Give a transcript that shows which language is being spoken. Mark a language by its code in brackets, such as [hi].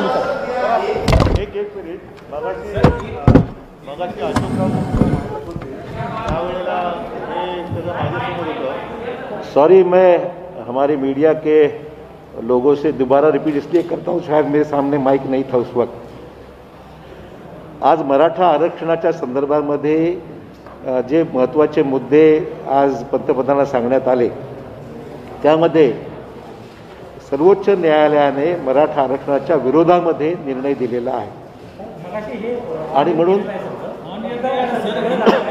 [mr] एक मिनिट मगाशी अशोकराव त्यावेळेला हे सगळं माझ्यासमोर होतं. [hi] सॉरी, मैं हमारे मीडिया के लोगों से दोबारा रिपीट इसलिए करता हूँ, शायद मेरे सामने माइक नहीं था उस वक्त. [mr] आज मराठा आरक्षणाच्या संदर्भामध्ये जे महत्त्वाचे मुद्दे आज पंतप्रधानांना सांगण्यात आले त्यामध्ये सर्वोच्च न्यायालयाने मराठा आरक्षणाच्या विरोधामध्ये निर्णय दिलेला आहे आणि म्हणून